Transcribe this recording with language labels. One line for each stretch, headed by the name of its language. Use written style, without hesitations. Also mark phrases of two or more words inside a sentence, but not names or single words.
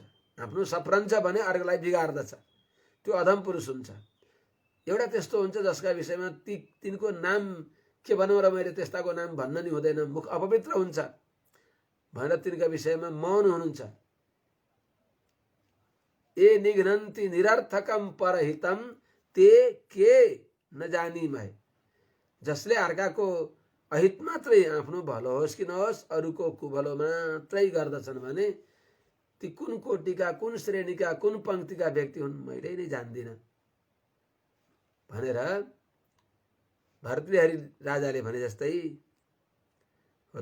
Nepali: आफ्नो सप्रन्छ भने अर्कालाई बिगार्दछ, त्यो अधम पुरुष हुन्छ। एउटा त्यस्तो हुन्छ जसका विषयमा तिनको नाम के भनौँ र, मैले त्यस्ताको नाम भन्न नि हुँदैन, मुख अपवित्र हुन्छ भनेर तिनका विषयमा मौन हुनुहुन्छ।
Sanskrit: ए निघ्नन्ति निरर्थकम परहितम ते के नजानी महे।
Nepali: जसले अर्काको अहित मात्रै, आफ्नो भलो होस् कि नहोस् अरूको कुभलो मात्रै गर्दछन् भने ती कुन कोटिका, कुन श्रेणीका, कुन पंक्तिका व्यक्ति हुन् मैले नै जान्दिनँ भनेर भर्तृहरि राजाले भने जस्तै हो।